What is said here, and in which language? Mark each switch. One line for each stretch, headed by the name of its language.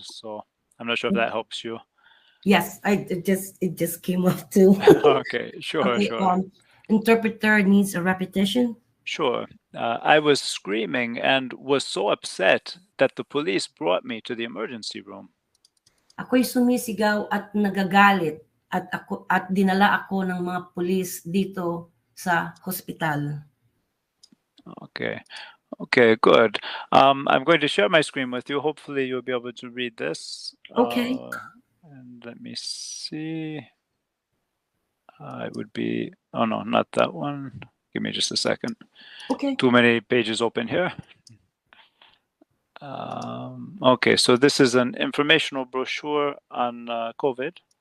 English: So I'm not sure if that helps you. Yes, it just came up too. Okay, sure. Interpreter needs a repetition. Sure. I was screaming and was so upset that the police brought me to the emergency room.
Filipino: Ako'y sumisigaw at nagagalit at dinala ako ng mga pulis dito sa hospital.
English: Okay. Okay, good. I'm going to share my screen with you. Hopefully you'll be able to read this. Okay. And let me see. It would be, oh no, not that one. Give me just a second. Okay. Too many pages open here. Okay, so this is an informational brochure on COVID.